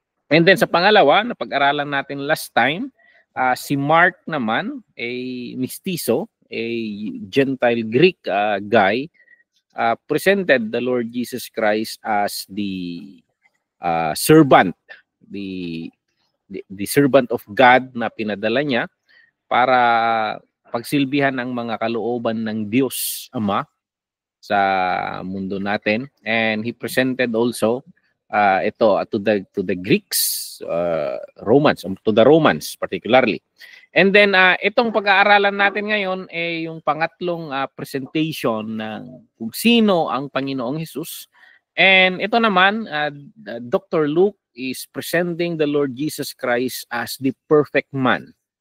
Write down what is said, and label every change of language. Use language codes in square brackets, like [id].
[en] And then [tl] sa pangalawa, napag-aralan natin [en] last time, si Mark naman, a mestizo, a Gentile Greek guy, presented the Lord Jesus Christ as the servant, the servant of God [tl] na pinadala niya para pagsilbihan ang mga kalooban ng Diyos Ama sa mundo natin. [en] And he presented also ito to the Greeks, Romans, to the Romans particularly. [tl] And then itong pag-aaralan natin ngayon ay yung pangatlong presentation ng kung sino ang Panginoong Hesus. And ito naman, Dr. [en] Luke is presenting the Lord Jesus Christ as the perfect man.